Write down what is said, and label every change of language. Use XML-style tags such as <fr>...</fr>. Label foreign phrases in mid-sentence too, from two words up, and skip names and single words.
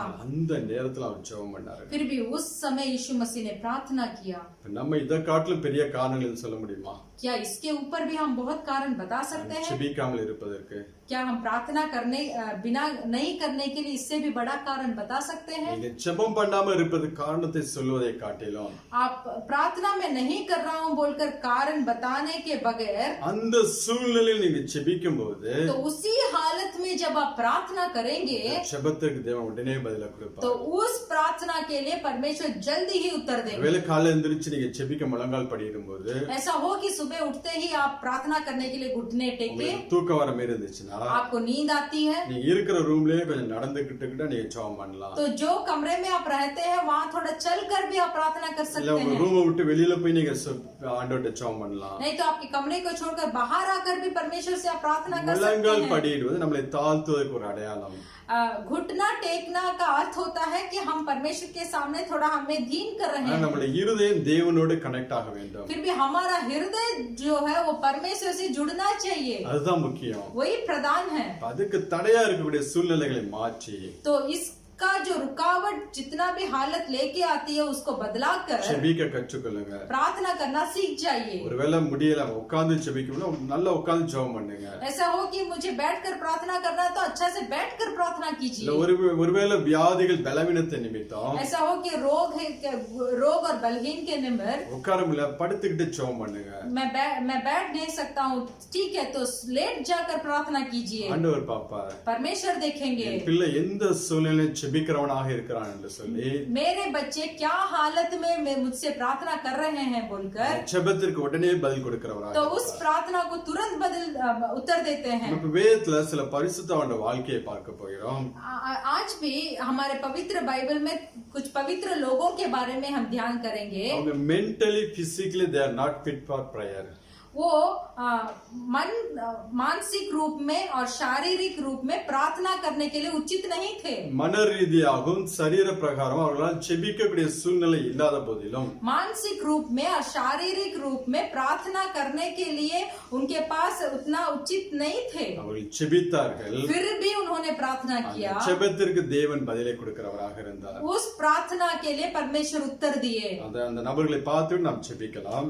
<ta>அந்த நேரத்துல அவர் ஜெபம் பண்ணாரு.</ta> <hi>फिर भी उस समय यीशु मसीह ने प्रार्थना किया।</hi> <ta>நம்ம இதை காட்டிலும் பெரிய காரணங்கள் சொல்ல முடியுமா?</ta> <hi>क्या इसके ऊपर भी हम बहुत कारण बता सकते हैं?</hi> <ta>ஜெபிக்காமல் இருப்பதற்கு</ta> <hi>क्या हम प्रार्थना करने बिना नहीं करने के लिए इससे भी बड़ा कारण बता सकते हैं?</hi> <ta>நீங்க ஜெபம் பண்ணாம இருப்பது காரணத்தை சொல்வதை காட்டிலும்</ta> <hi>आप प्रार्थना में नहीं कर रहा हूँ बोलकर कारण बताने के बगैर,</hi> <ta>அந்த சூழ்நிலையில் நீங்க ஜெபிக்கும் போது</ta> <hi>तो उसी हालत में जब आप प्रार्थना करेंगे</hi> <ta>ஜெபத்திற்கு தேவன் உடனே பதில</ta> <hi>तो</hi> <ta>கொடுப்பார்.</ta> <hi>उस प्रार्थना के लिए परमेश्वर जल्दी ही उत्तर देंगे।</hi> <ta>வேளை காலையில எந்திரிச்சு நீங்க ஜெபிக்க முழங்கால் படியிடும்போது</ta> <hi>ऐसा हो कि सुबह उठते ही आप प्रार्थना करने के लिए घुटने टेके,</hi> <ta>உங்களுக்கு தூக்கம் வர மாதிரி இருந்துச்சுன்னா</ta> <hi>आपको नींद आती है,</hi> <ta>நீங்க இருக்கிற ரூம்லயே கொஞ்சம் நடந்துக்கிட்டு நீங்க ஜெபம் பண்ணலாம்.</ta> <hi>तो जो कमरे में आप रहते हैं वहाँ थोड़ा चल कर भी आप प्रार्थना कर</hi> <ta>இல்ல</ta> <hi>सकते</hi> <ta>உங்க</ta> <hi>हैं।</hi> <ta>ரூமை விட்டு வெளியில போய் நீங்க ஆண்டவர்ட்ட ஜெபம் பண்ணலாம்.</ta> <hi>नहीं तो आपके कमरे को छोड़कर बाहर आकर भी परमेश्वर से आप प्रार्थना कर सकते</hi> <ta>முழங்கால்</ta> <hi>हैं।</hi> <ta>படியிடுவது நம்மளை தாழ்த்துவதற்கு ஒரு அடையாளம்.</ta> <hi>घुटना टेकना का अर्थ होता है कि हम परमेश्वर के सामने थोड़ा हमें दीन कर रहे हैं।</hi> <ta>நம்முடைய இருதயம் தேவனோடு கனெக்ட் ஆக வேண்டும்.</ta> <hi>फिर भी हमारा हृदय जो है वो परमेश्वर से जुड़ना चाहिए,</hi> <ta>அதுதான் முக்கியம்.</ta> <hi>वही प्रधान है।</hi> <ta>அதுக்கு தடையா இருக்கக்கூடிய சூழ்நிலைகளை மாற்றி</ta> <hi>तो इसका जो रुकावट जितना भी हालत लेके आती है उसको बदला कर</hi> <ta>ஜெபிக்க கற்றுக்கொள்ளுங்க.</ta> <hi>प्रार्थना करना सीख जाइए।</hi> <ta>ஒருவேளை முடியல உட்கார்ந்து ஜெபிக்கணும், நல்லா உட்கார்ந்து ஜெபம் பண்ணுங்க.</ta> <hi>ऐसा हो कि मुझे बैठकर प्रार्थना करना है तो अच्छा से बैठकर प्रार्थना</hi> <ta>இல்ல</ta> <hi>कीजिए।</hi> <ta>ஒருவேளை வியாதிகள் பலவீனத்தை நிமித்தம்</ta> <hi>ऐसा हो कि रोग और बलहीन के निमित्त</hi> <ta>உட்கார முடியல, படுத்துக்கிட்டு ஜெபம் பண்ணுங்க.</ta> <hi>मैं बैठ नहीं सकता हूँ, ठीक है तो लेट जाकर प्रार्थना कीजिए,</hi> <ta>ஆண்டவர் பாப்பார்</ta> <hi>परमेश्वर देखेंगे</hi> <ta>என் பிள்ளை எந்த சூழ்நிலையில் ஜெபிக்கிறவனாக இருக்கிறான் என்று சொல்லி</ta> <hi>मेरे बच्चे क्या हालत में मुझसे प्रार्थना कर रहे हैं बोलकर,</hi> <ta>ஜெபத்திற்கு உடனே பதில் கொடுக்கிறவராக</ta> <hi>तो उस प्रार्थना को तुरंत उत्तर देते हैं।</hi> <ta>இப்ப வேதத்துல சில பரிசுத்தவான்ட வாழ்க்கையை பார்க்க போகிறோம்.</ta> <hi>आज भी हमारे पवित्र बाइबल में कुछ पवित्र लोगों के बारे में हम ध्यान करेंगे।</hi> <en>அவங்க mentally physically they are not fit for prayer.</en> <hi>वो मानसिक रूप में और शारीरिक रूप में प्रार्थना करने के लिए उचित नहीं थे।</hi> <ta>மன ரீதியாகவும் சரீர பிரகாரம் அவர்களால் ஜெபிக்கக்கூடிய சூழ்நிலை இல்லாத போதிலும்</ta> <hi>मानसिक रूप में और शारीरिक रूप में प्रार्थना करने के लिए उनके पास उतना उचित नहीं थे,</hi> <ta>அவர்கள் ஜெபித்தார்கள்.</ta> <hi>फिर भी उन्होंने प्रार्थना किया।</hi> <ta>ஜெபத்திற்கு தேவன் பதிலை கொடுக்கிறவராக இருந்தார்.</ta> <hi>उस प्रार्थना के लिए परमेश्वर उत्तर दिए।</hi> <ta>அந்த நபர்களை பார்த்து நாம் ஜெபிக்கலாம்.</ta>